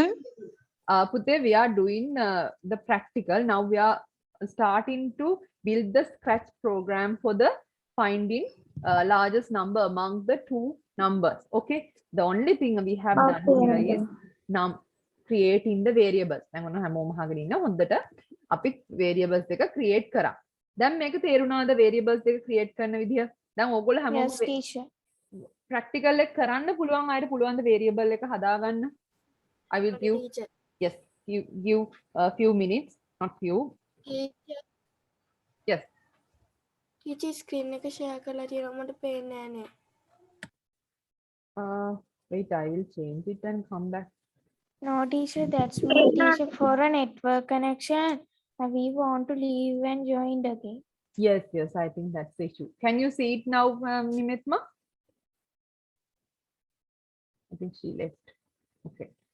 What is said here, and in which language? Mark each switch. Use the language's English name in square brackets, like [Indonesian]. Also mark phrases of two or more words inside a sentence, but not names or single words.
[English] Pute, we are doing the practical. Now we are starting to build the Scratch program for the finding largest number among the two numbers. Okay, the only thing we have done here is creating the variables. I'm going to have [Sinhala] අපි variables දෙක create කරා. දැන් මේක තේරුණාද variables දෙක create කරන විදිය? දැන් ඕගොල්ලෝ හැමෝම [English] Yes, teacher. [Sinhala] practical එක කරන්න පුළුවන් අයට පුළුවන් ද variable එක හදාගන්න? [English] I will give yes, give a few minutes, not few. Teacher, Yes. [Sinhala] teacher screen එක share කරලා තියෙනවා මට පේන්නේ නැහැ නේ. [English] Wait, I will change it and come back. No teacher, that's my teacher for a network connection. We want to leave and join again. Yes, yes, I think that's the issue. Can you see it now, Nimitma? I think she left. Okay.